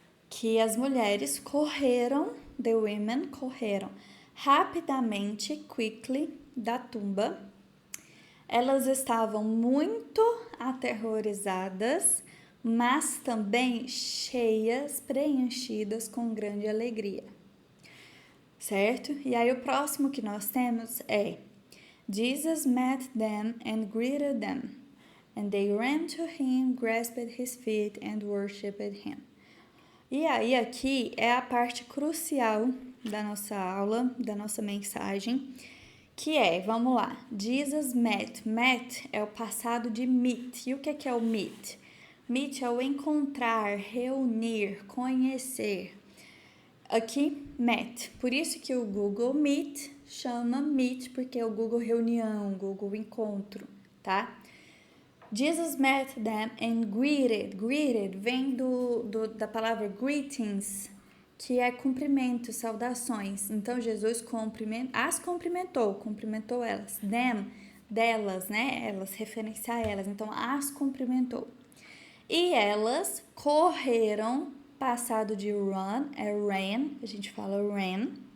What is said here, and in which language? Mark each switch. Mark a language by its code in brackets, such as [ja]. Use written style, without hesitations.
[pt] Que as mulheres correram, [en] the women [pt] correram rapidamente, [en] quickly, [pt] da tumba, Elas estavam muito aterrorizadas, mas também cheias, preenchidas com grande alegria. Certo? E aí o próximo que nós temos é: [en] Jesus met them and greeted them, and they ran to him, grasped his feet and worshipped him. [pt] E aí aqui é a parte crucial da nossa aula, da nossa mensagem, que é, vamos lá, [en] Jesus met. [pt] Met é o passado de meet. E o que é o meet? Meet é o encontrar, reunir, conhecer. Aqui, met. Por isso que o Google Meet chama Meet, porque é o Google Reunião, Google Encontro, tá? [en] Jesus met them and greeted. [pt] Greeted vem da palavra greetings, que é cumprimento, saudações. Então, Jesus cumprimentou elas. Them, delas, né? Elas, referência a elas. Então, as cumprimentou. E elas correram, passado de run, é ran, a gente fala ran.